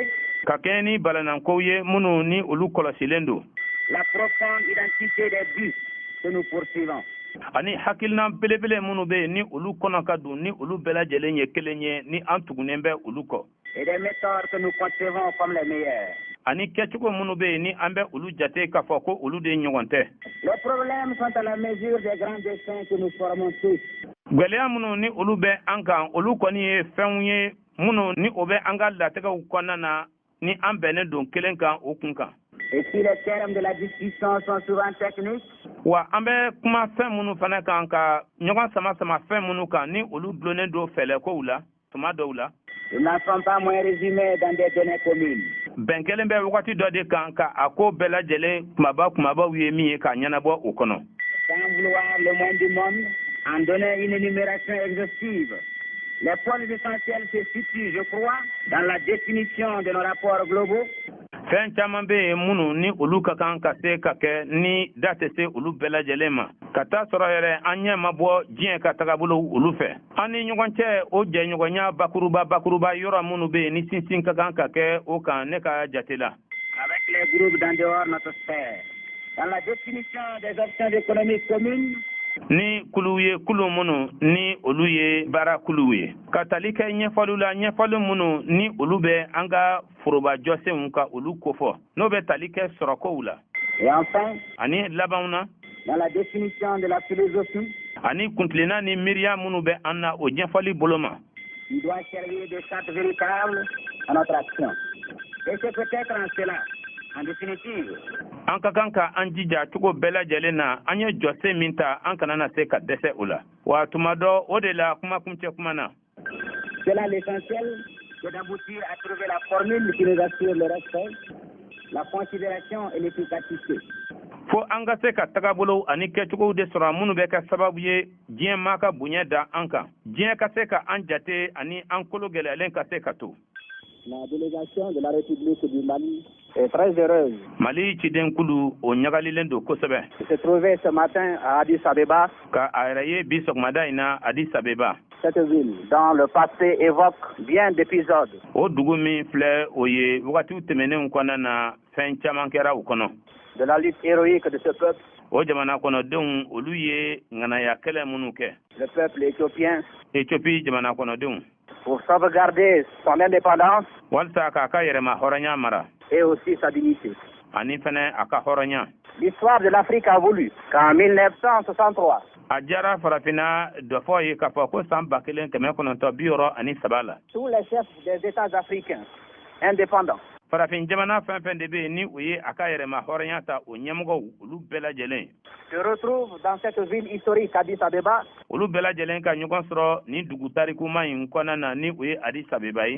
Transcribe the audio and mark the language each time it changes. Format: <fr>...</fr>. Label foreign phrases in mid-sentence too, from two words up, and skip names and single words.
<bm>Ka kɛɲɛ ni balanankow ye minnu ni olu kɔlɔsilen don.</bm> <fr>La profonde identité des buts que nous poursuivons.</fr> <bm>Ani hakilina belebele minnu bɛ yen ni olu kɔnɔ ka don ni olu bɛɛ lajɛlen ye kelen ye ni an tugunnen bɛ olu kɔ.</bm> <fr>Et des méthodes que nous concevons comme les meilleures.</fr> <bm>Ani kɛcogo minnu bɛ yen ni an bɛ olu jate k'a fɔ ko olu de ɲɔgɔn tɛ.</bm> <fr>Les problèmes sont à la mesure des grands destins que nous formons tous.</fr> <bm>Gwɛlɛya minnu ni olu bɛ an kan olu kɔni ye fɛnw ye minnu ni o bɛ an ka latigɛw kɔnɔna na ni an bɛnnen don kelen kan o kun kan.</bm> <fr>Et si les termes de la discussion sont souvent techniques.</fr> <bm>Wa an bɛ kuma fɛn minnu fana kan ka ɲɔgɔn sama fɛn minnu kan ni olu dulonnen don fɛlɛkow la tuma dɔw la.</bm> <fr>Ils n'en sont pas moins résumés dans des données communes.</fr> <bm>Bɛn kelen bɛ wagati dɔ de kan ka a ko bɛɛ lajɛlen kumabaw ye min ye k'a ɲɛnabɔ o kɔnɔ.</bm> <fr>Sans vouloir le moins du monde, en donner une énumération exhaustive. Les points essentiels se situent, je crois, dans la définition de nos rapports globaux.</fr> <bm>Fɛn caman bɛ yen minnu ni olu ka kan ka se ka kɛ ni da tɛ se olu bɛɛ lajɛlen ma. Ka taa sɔrɔ yɛrɛ an ɲɛ ma bɔ diɲɛ ka tagabolo olu fɛ. An ni ɲɔgɔn cɛ o jɛɲɔgɔnya bakuruba yɔrɔ minnu bɛ yen ni sinsin ka kan ka kɛ o kan ne ka jate la.</bm> <fr>Avec les groupes d'en dehors de notre sphère. Dans la définition des options économiques communes.</fr> <bm>Ni kulu ye kulu minnu ni olu ye baara kulu ye. Ka tali kɛ ɲɛfɔliw la ɲɛfɔli minnu ni olu bɛ an ka forobajɔsenw ka olu kofɔ. N'o bɛ tali kɛ sɔrɔkow la.</bm> <fr>Et enfin.</fr> <bm>Ani labanw na.</bm> <fr>Dans la définition de la philosophie.</fr> <bm>Ani kuntilenna ni miiriya minnu bɛ an na o ɲɛfɔli bolo ma.</bm> <fr>Il doit servir de charte véritable à notre action. Et c'est peut-être en cela. En définitive.</fr> <bm>An ka kan ka an jija cogo bɛɛ lajɛlen na an ye jɔsen min ta an kana na se ka dɛsɛ o la. Wa tuma dɔ o de la kumakuncɛ kuma na.</bm> <fr>C'est là l'essentiel, c'est d'aboutir à trouver la formule qui nous assure le respect, la considération et l'efficacité.</fr> <bm>Fo an ka se ka tagabolo ani kɛcogow de sɔrɔ minnu bɛ kɛ sababu ye diɲɛ maa ka bonya da an kan. Diɲɛ ka se ka an jate ani an kolo gɛlɛyalen ka se ka to.</bm> <fr>La délégation de la République du Mali est très heureuse.</fr> <bm>Mali cidenkulu o ɲagalilen don kosɛbɛ.</bm> <fr>Il se trouvait ce matin à Addis Abeba.</fr> <bm>Ka a yɛrɛ ye bi sɔgɔmada in na Addis Abeba.</bm> <fr>Cette ville, dans le passé, évoque bien d'épisodes.</fr> <bm>O dugu min filɛ o ye wagatiw tɛmɛnenw kɔnɔna na fɛn caman kɛra o kɔnɔ.</bm> <fr>De la lutte héroïque de ce peuple.</fr> <bm>O jamana kɔnɔdenw olu ye ŋanaya kɛlɛ minnu kɛ.</bm> <fr>Le peuple éthiopien.</fr> <bm>Éthiopie jamana kɔnɔdenw.</bm> <fr>Pour sauvegarder son indépendance.</fr> <bm>Walasa k'a ka yɛrɛma hɔrɔnya mara.</bm> <fr>Et aussi sa dignité.</fr> <bm>Ani fɛnɛ a ka hɔrɔnya.</bm> <fr>L'histoire de l'Afrique a voulu qu'en 1963.</fr> <bm>A diyara farafinna dɔ fɔ ye k'a fɔ ko san 1963 la.</bm> <fr>Tous les chefs des États africains indépendants.</fr> <bm>farafin jamana fɛn fɛn de bɛ yen ni o ye a ka yɛrɛma hɔrɔnya ta o ɲɛmɔgɔw olu bɛɛ lajɛlen</bm> <fr>se retrouve dans cette ville historique Addis Abeba.</fr> <bm>olu bɛɛ lajɛlen ka ɲɔgɔn sɔrɔ ni dugu tarikuma in kɔnɔna na ni o ye Addis Abeba ye</bm>